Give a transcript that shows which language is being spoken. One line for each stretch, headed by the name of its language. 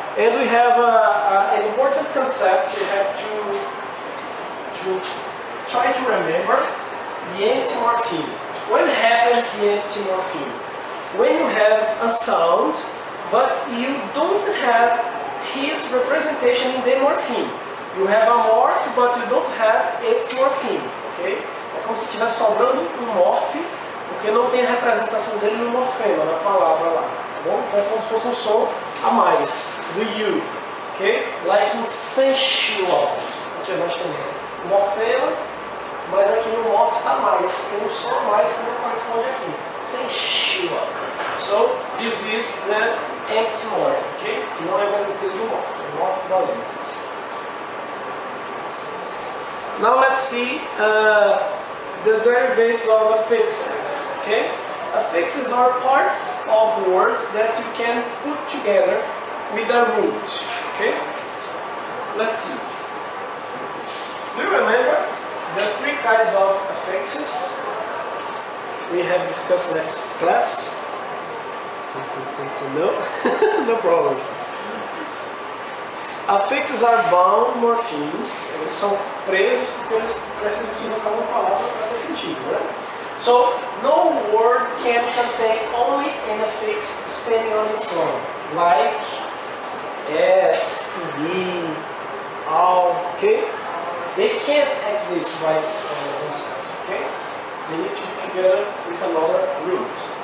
English: And we have an important concept we have to try to remember: the empty morpheme. When happens the empty morpheme? When you have a sound, but you don't have his representation in the morpheme. You have a morph, but you don't have its morpheme, ok?
Portuguese: É como se estivesse sobrando morphe, porque não tem a representação dele no morfema, na palavra lá, tá bom? Então é como se fosse som a mais, do you, ok?
English: Like in
Portuguese: sensual, aqui nós temos morfema, mas aqui no morph está mais, tem um som a mais que não corresponde aqui, sensual.
English: So, this is the empty morph, ok?
Portuguese: Que não é mais o peso do morph, é morph vazio.
English: Now let's see the derivatives of affixes, okay? Affixes are parts of words that you can put together with a root, okay? Let's see. Do you remember the three kinds of affixes we have discussed last class? No? No problem. Affixes are bound morphemes.
Portuguese: Eles são presos porque eles precisam se colocar uma palavra para ter sentido, né?
English: So, no word can contain only an affix standing on its own, like S, D, all, okay? They can't exist by themselves, okay? They need to be together with another root.